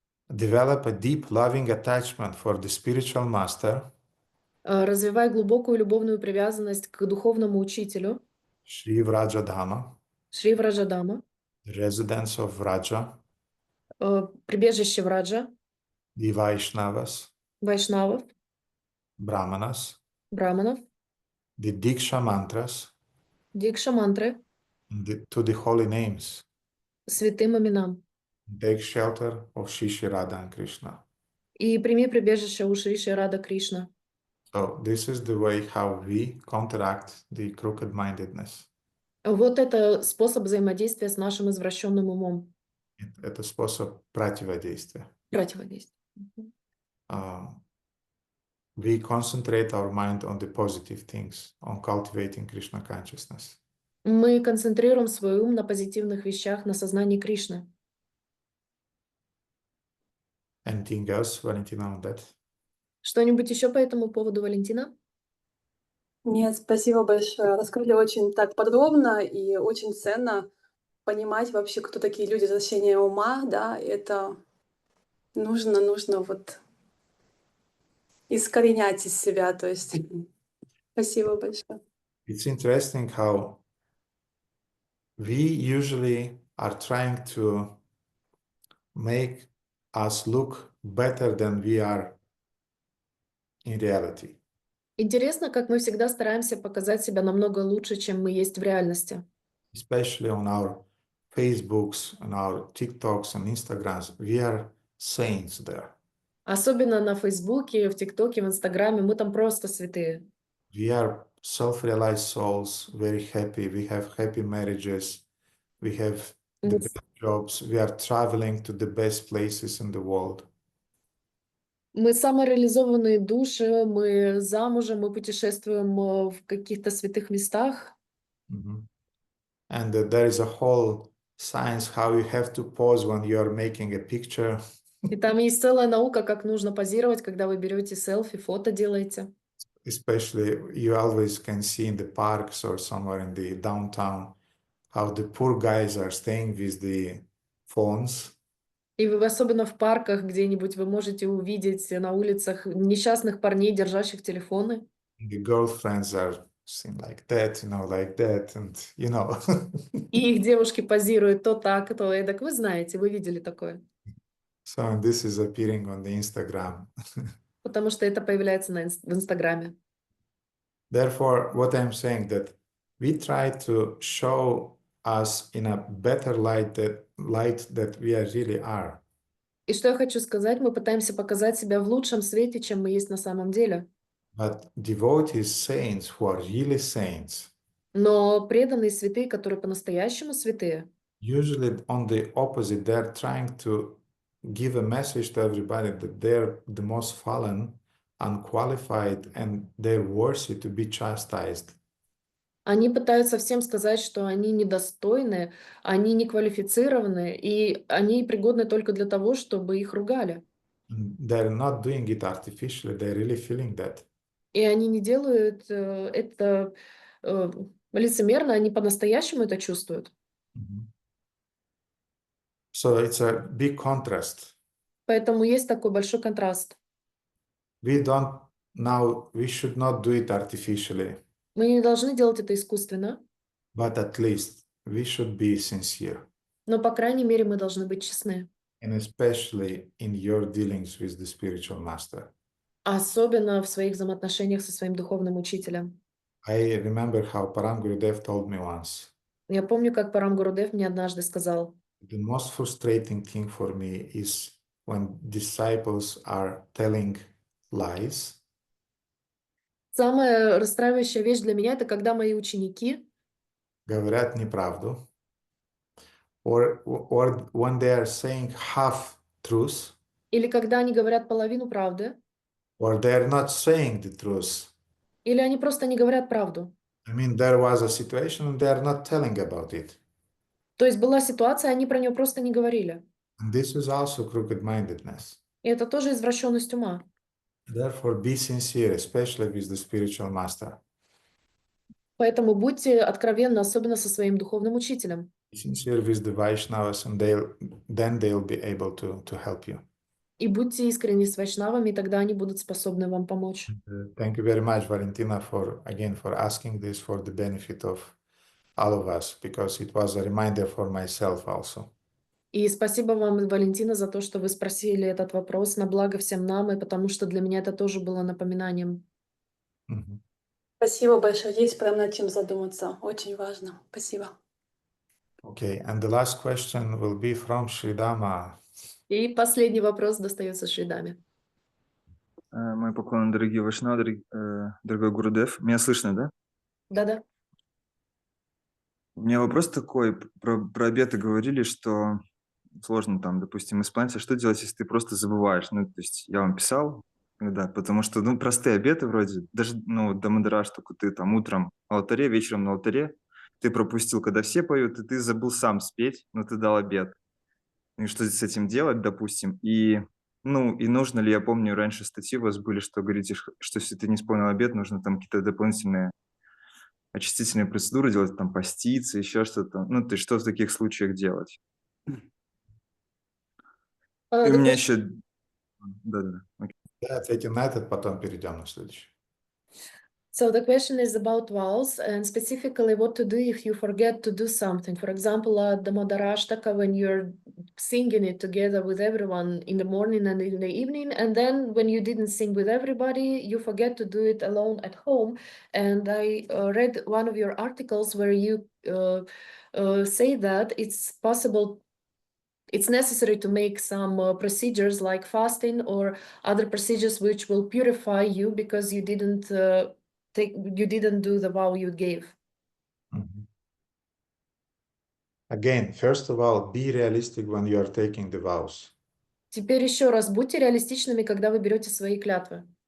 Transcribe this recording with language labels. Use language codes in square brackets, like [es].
[en] develop a deep loving attachment for the spiritual master, [ru] развивай глубокую любовную привязанность к духовному учителю, [en] Shri Vrajadhama, [ru] Шри Враджадама, [en] residence of Vraja, [ru] прибежище Враджа, [en] the Vaishnavas, [ru] Вайшнавов, [en] Brahmanas, [ru] Браманов, [en] the Diksha mantras, [ru] Дикша мантры, [en] to the holy names. [ru] святым именам. [en] Take shelter of Shishi Radha and Krishna. [ru] И прими прибежище у Шри Шри Рада Кришна. [en] So this is the way how we counteract the crooked-mindedness. [ru] Вот это способ взаимодействия с нашим извращенным умом. Это способ противодействия. Противодействия. [en] We concentrate our mind on the positive things, on cultivating Krishna consciousness. [ru] Мы концентрируем свой ум на позитивных вещах, на сознании Кришны. [en] Anything else, Valentina, on that? [ru] Что-нибудь еще по этому поводу, Валентина? Нет, спасибо большое. Раскрыли очень так подробно и очень ценно понимать вообще, кто такие люди возвращения ума, да, это нужно вот искоренять из себя, то есть спасибо большое. [en] It's interesting how we usually are trying to make us look better than we are in reality. [ru] Интересно, как мы всегда стараемся показать себя намного лучше, чем мы есть в реальности. [en] Especially on our Facebooks, on our TikToks and Instagrams, we are saints there. [ru] Особенно на Фейсбуке, в ТикТоке, в Инстаграме. Мы там просто святые. [en] We are self-realized souls, very happy. We have happy marriages. We have the best jobs. We are traveling to the best places in the world. [ru] Мы самореализованные души, мы замужем, мы путешествуем в каких-то святых местах. [en] And there is a whole science how you have to pose when you are making a picture. [ru] И там есть целая наука, как нужно позировать, когда вы берете селфи, фото делаете. [en] Especially you always can see in the parks or somewhere in the downtown how the poor guys are staying with the phones. [ru] И вы, особенно в парках где-нибудь, вы можете увидеть на улицах несчастных парней, держащих телефоны. [en] The girlfriends are seen like that, and [ru] И их девушки позируют то так, то эдак. Вы знаете, вы видели такое. [en] So this is appearing on the Instagram. [ru] Потому что это появляется в Инстаграме. [en] Therefore, what I'm saying that we try to show us in a better light that we really are. [ru] И что я хочу сказать, мы пытаемся показать себя в лучшем свете, чем мы есть на самом деле. [en] But devotees, saints who are really saints, [ru] Но преданные святые, которые по-настоящему святые, [en] usually on the opposite, they're trying to give a message to everybody that they're the most fallen, unqualified, and they're worthy to be chastised. [ru] они пытаются всем сказать, что они недостойны, они неквалифицированы, и они пригодны только для того, чтобы их ругали. [en] They're not doing it artificially, they're really feeling that. [ru] И они не делают это лицемерно, они по-настоящему это чувствуют. [en] So it's a big contrast. [ru] Поэтому есть такой большой контраст. [en] We should not do it artificially. [ru] Мы не должны делать это искусственно, [en] but at least we should be sincere, [ru] но, по крайней мере, мы должны быть честны. [en] and especially in your dealings with the spiritual master. [ru] Особенно в своих взаимоотношениях со своим духовным учителем. [en] I remember how Param Gurudev told me once, [ru] Я помню, как Парам Гурудев мне однажды сказал, [en] the most frustrating thing for me is when disciples are telling lies [ru] самая расстраивающая вещь для меня — это когда мои ученики говорят неправду, [en] or when they are saying half truth, [ru] или когда они говорят половину правды, [en] or they are not saying the truth. [ru] или они просто не говорят правду. [en] I mean, there was a situation and they are not telling about it. [ru] То есть была ситуация, они про нее просто не говорили. [en] And this is also crooked-mindedness. [ru] И это тоже извращенность ума. [en] Therefore, be sincere, especially with the spiritual master. [ru] Поэтому будьте откровенны, особенно со своим духовным учителем. [en] Be sincere with the Vaishnavas, and then they'll be able to help you. [ru] И будьте искренни с вайшнавами, и тогда они будут способны вам помочь. [en] Thank you very much, Valentina, for asking this for the benefit of all of us, because it was a reminder for myself also. [ru] И спасибо вам, Валентина, за то, что вы спросили этот вопрос на благо всем нам, и потому что для меня это тоже было напоминанием. Mhm. Спасибо большое. Есть прям над чем задуматься. Очень важно. Спасибо. [en] Okay, and the last question will be from Sridama. [ru] И последний вопрос достается Шридаме. Мои поклоны, дорогие Вайшнавы, дорогой Гурудев. Меня слышно, да? Да-да. У меня вопрос такой. Про обеты говорили, что сложно там, допустим, исполнять. А что делать, если ты просто забываешь? Ну, то есть я вам писал, да, потому что, ну, простые обеты вроде, даже, ну, до Мадараштаку ты там утром на алтаре, вечером на алтаре, ты пропустил, когда все поют, и ты забыл сам спеть, но ты дал обет. И что с этим делать, допустим? И, ну, и нужно ли, я помню, раньше статьи у вас были, что говорите, что если ты не исполнил обет, нужно там какие-то дополнительные очистительные процедуры делать, там, поститься, еще что-то. Ну, то есть что в таких случаях делать? И у меня еще... Да-да-да. окей. Да, ответим на этот, потом перейдем на следующий. [en] So the question is about vows and specifically what to do if you forget to do something. For example, at the Madarashtaka, when you're singing it together with everyone in the morning and in the evening, and then when you didn't sing with everybody, you forget to do it alone at home. And I read one of your articles where you say that it's possible. It's necessary to make some procedures like fasting or other procedures which will purify you because you didn't do the vow you gave. Mhm. Again, first of all, be realistic when you are taking the vows. [ru] Теперь еще раз, будьте реалистичными, когда вы берете свои клятвы.